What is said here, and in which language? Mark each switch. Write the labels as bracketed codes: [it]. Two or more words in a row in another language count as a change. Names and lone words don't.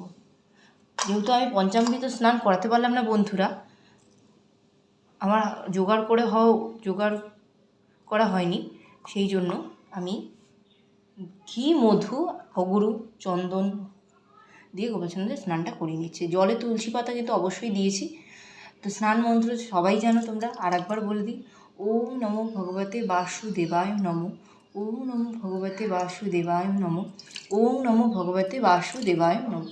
[bn] যেহেতু আমি পঞ্চামৃত স্নান করাতে পারলাম না বন্ধুরা, আমার জোগাড় করা হয়নি, সেই জন্য আমি ঘি, মধু, অগুরু, চন্দন দিয়ে গোপাল সোনাদের স্নানটা করিয়ে নিচ্ছি। জলে তুলসী পাতা কিন্তু অবশ্যই দিয়েছি। তো স্নান মন্ত্র সবাই জানো তোমরা, আর একবার বলে দিই, [sa] ওম নমো ভগবতে বাসুদেবায় নমঃ, ওম নমো ভগবতে বাসুদেবায় নমঃ, ওম নমো ভগবতে বাসুদেবায় নমঃ।